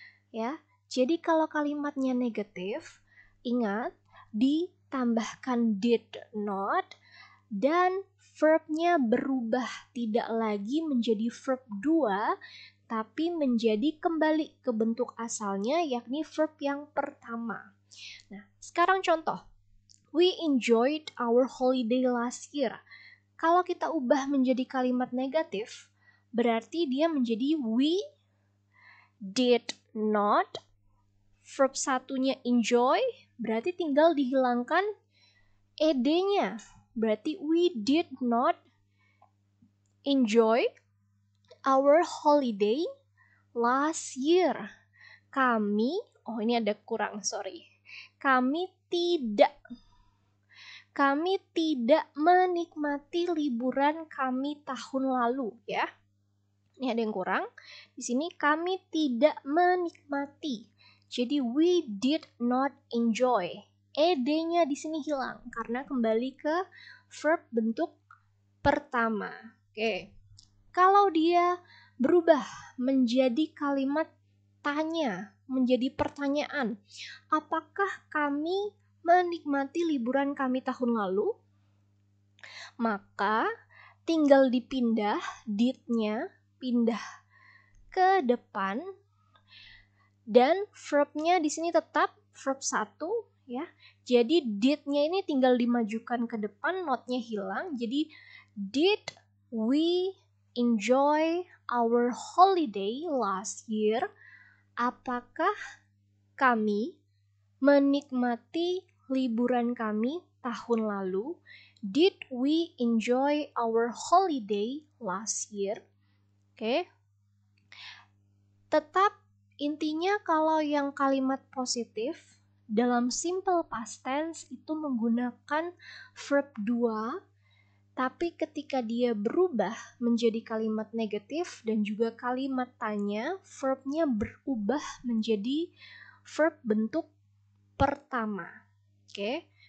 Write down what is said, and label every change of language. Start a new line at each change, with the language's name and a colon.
Indonesian: Ya, jadi kalau kalimatnya negatif, ingat ditambahkan did not dan verbnya berubah, tidak lagi menjadi verb 2 tapi menjadi kembali ke bentuk asalnya, yakni verb yang pertama. Nah, sekarang contoh.
English: We enjoyed our holiday last year.
Indonesian: Kalau kita ubah menjadi kalimat negatif, berarti dia menjadi we did not. Verb satunya enjoy, berarti tinggal dihilangkan ed-nya.
English: Berarti we did not enjoy our holiday last year.
Indonesian: Kami, ini ada kurang, sorry. Kami tidak menikmati liburan kami tahun lalu, ya. Ini ada yang kurang. Di sini kami tidak menikmati. Jadi we did not enjoy. Ed-nya di sini hilang karena kembali ke verb bentuk pertama. Oke. Kalau dia berubah menjadi kalimat tanya, menjadi pertanyaan, apakah kami menikmati liburan kami tahun lalu? Maka tinggal dipindah did-nya, pindah ke depan, dan verbnya di sini tetap verb 1, ya. Jadi did-nya ini tinggal dimajukan ke depan, not-nya hilang.
English: Jadi did we enjoy our holiday last year?
Indonesian: Apakah kami menikmati liburan kami tahun lalu?
English: Did we enjoy our holiday last year?
Indonesian: Oke. Tetap intinya kalau yang kalimat positif dalam simple past tense itu menggunakan verb 2, tapi ketika dia berubah menjadi kalimat negatif dan juga kalimat tanya, verbnya berubah menjadi verb bentuk pertama. Oke.